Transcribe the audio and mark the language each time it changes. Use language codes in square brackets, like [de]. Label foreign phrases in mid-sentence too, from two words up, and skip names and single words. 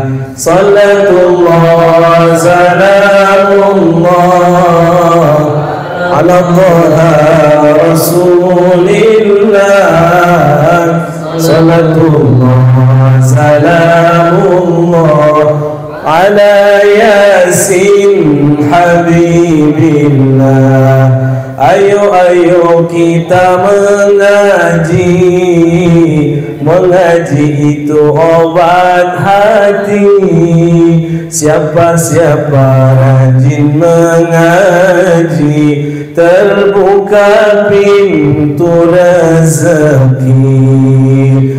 [ar] صلاة الله سلام الله على طه رسول الله. صلاة الله سلام الله على يس حبيب الله. [id] Ayo ayo kita mengaji itu obat hati. Siapa-siapa rajin mengaji, terbuka pintu rezeki.